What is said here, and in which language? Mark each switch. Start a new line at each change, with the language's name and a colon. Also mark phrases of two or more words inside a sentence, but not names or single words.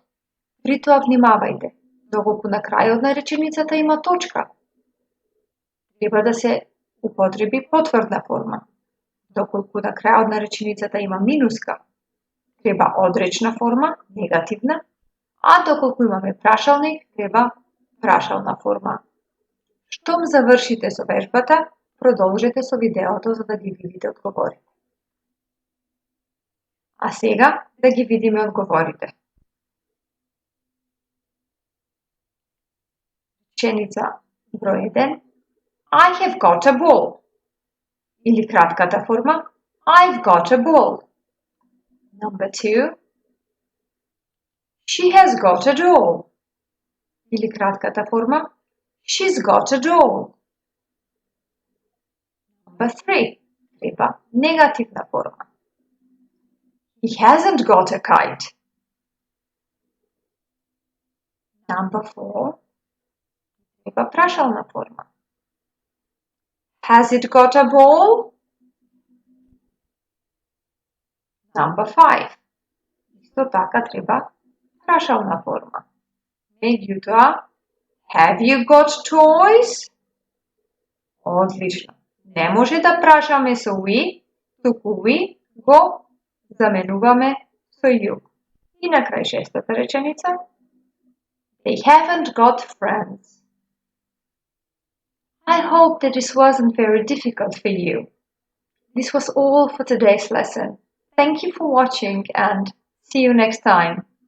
Macedonian: При тоа внимавајте, доколку на крајот на реченицата има точка, треба да се употреби потврдна форма. Доколку на крајот на реченицата има минуска, треба одречна форма, негативна, а доколку имаме прашалник, треба прашална форма. Штом завршите со вежбата, продолжете со видеото за да ги видите одговорите. А сега да ги видиме одговорите. Реченица број 1.
English: I have got a ball.
Macedonian: Или кратката форма
English: I've got a ball. Number 2. She has got a doll.
Macedonian: Или кратката форма
English: She's got a doll. Number 3.
Macedonian: Треба негативна форма.
English: He hasn't got a kite. Number 4.
Macedonian: Треба прашална форма.
English: Has it got a ball? Number 5.
Macedonian: Исто така треба прашална форма. Меѓутоа,
English: have you got toys?
Macedonian: Одлично. Не може да прашаме со we, туку we го заменуваме со you. И на крај шестата реченица.
English: They haven't got friends. I hope that this wasn't very difficult for you. This was all for today's lesson. Thank you for watching and see you next time.